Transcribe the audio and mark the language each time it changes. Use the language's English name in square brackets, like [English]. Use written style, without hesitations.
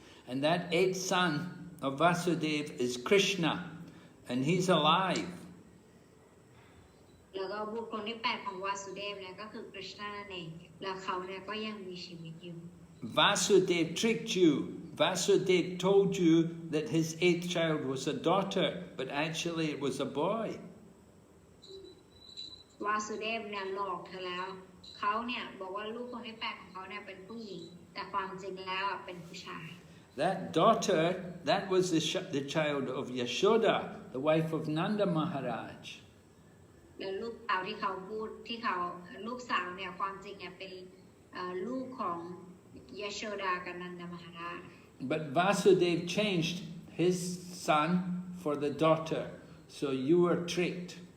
[English] And that 8th son of Vasudeva is Krishna, and he's alive. [Thai] แล้วก็บุคคลที่8ของวาสุเดฟเนี่ยก็คือกฤษณะนั่นเองแล้วเขาเนี่ยก็ยังมีชีวิตอยู่ [English] Vasudeva tricked you. Vasudeva told you that his 8th child was a daughter, but actually it was a boy. [Thai] วาสุเดฟเนี่ยหลอกเธอแล้วเขาเนี่ยบอกว่าลูกคนที่8ของเขาเนี่ยเป็นผู้หญิงแต่ความจริงแล้วเป็นผู้ชาย [English] That daughter, that was the child of Yashoda, the wife of Nanda Maharaj. [Thai] แล้วลูกสาวที่เขาพูดที่เขาลูกสาวเนี่ยความจริงเนี่ยเป็นลูกของยโชดากับนันดามหาราช [English] But Vasudeva changed his son for the daughter, so you were tricked.